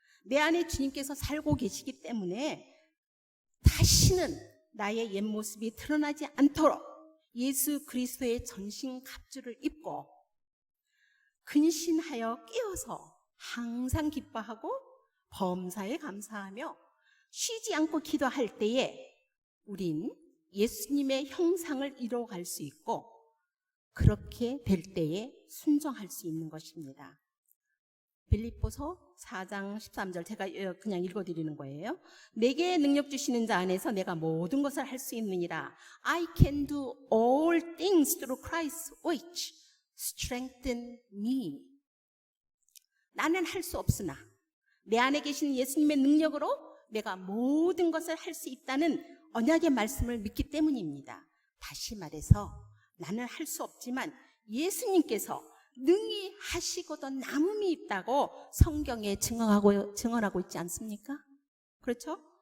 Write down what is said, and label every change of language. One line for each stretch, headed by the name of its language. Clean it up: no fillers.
Korean: 내 안에 주님께서 살고 계시기 때문에 다시는 나의 옛 모습이 드러나지 않도록 예수 그리스도의 전신 갑주를 입고 근신하여 끼어서 항상 기뻐하고 범사에 감사하며 쉬지 않고 기도할 때에 우린 예수님의 형상을 이루어갈 수 있고 그렇게 될 때에 순종할 수 있는 것입니다. 빌립보서 4장 13절 제가 그냥 읽어드리는 거예요. 내게 능력 주시는 자 안에서 내가 모든 것을 할 수 있느니라.
English: I can do all things through Christ which strengthen me.
Korean: 나는 할 수 없으나 내 안에 계신 예수님의 능력으로 내가 모든 것을 할 수 있다는 언약의 말씀을 믿기 때문입니다. 다시 말해서 나는 할 수 없지만 예수님께서 능히 하시고도 남음이 있다고 성경에 증언하고 있지 않습니까? 그렇죠?